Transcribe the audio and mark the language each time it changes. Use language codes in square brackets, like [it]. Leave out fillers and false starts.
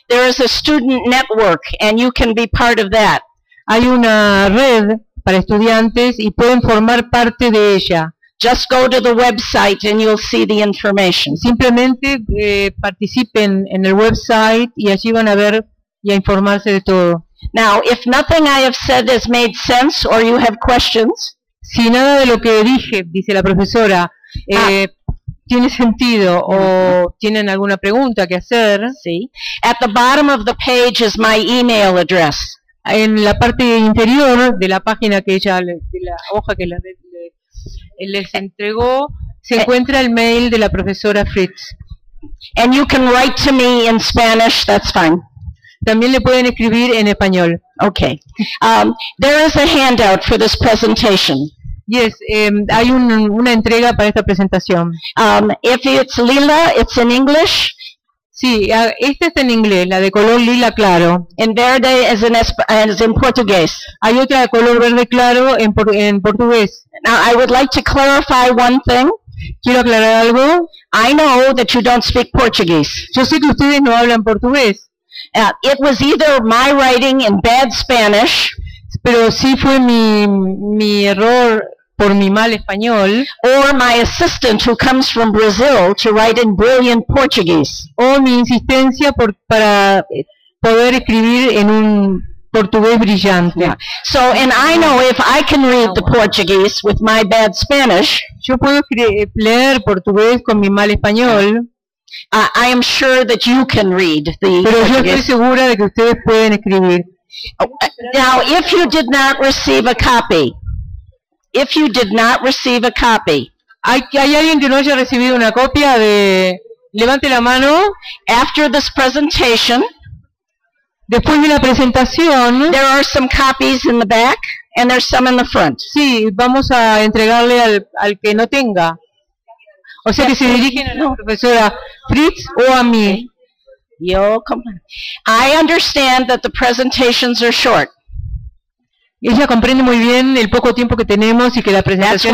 [en] there is a student network and you can be part of that. [es] Hay una red para estudiantes y pueden formar parte de ella. [en] Just go to the website and you'll see the information. [es] Simplemente participen en el website y allí van a ver y a informarse de todo. [en] Now, if nothing I have said has made sense or you have questions, [es] si nada de lo que dije, dice la profesora, tiene sentido o tienen alguna pregunta que hacer, sí. [en] At the bottom of the page is my email address. [es] En la parte interior de la página que ella, de la hoja que la les entregó, se encuentra el mail de la profesora Fritz. [en] And you can write to me in Spanish, that's fine. [es] También le pueden escribir en español. [en] Okay. There is a handout for this presentation. [es] Yes, hay una entrega para esta presentación. [en] If it's lila, it's in English. [es] Sí, esta está en inglés, la de color lila claro. [en] And verde is in portugués. [es] Hay otra de color verde claro en portugués. [en] Now, I would like to clarify one thing. [es] Quiero aclarar algo. [en] I know that you don't speak Portuguese. [es] Yo sé que ustedes no hablan portugués. [en] It was either my writing in bad Spanish, [es] pero sí fue mi error por mi mal español, [en] or my assistant who comes from Brazil to write in brilliant Portuguese. [es] O mi insistencia para poder escribir en un portugués brillante. [en] Yeah. So, and I know if I can read the Portuguese with my bad Spanish, [es] yo puedo leer portugués con mi mal español. [en] I am sure that you can read the Portuguese. [es] Pero yo estoy segura de que ustedes pueden escribir. [en] Now, if you did not receive a copy, if you did not receive a copy, [es] ¿hay alguien que no haya recibido una copia de? Levante la mano. [en] After this presentation. [es] Después de la presentación, [en] there are some copies in the back and there's some in the front. [es] Sí, vamos a entregarle al que no tenga. O sea, yes, que se dirigen a la profesora Fritz o a mí. [en] Okay. Yo, come on. I understand that the presentations are short. [es] Ella comprende muy bien el poco tiempo que tenemos y que la presentación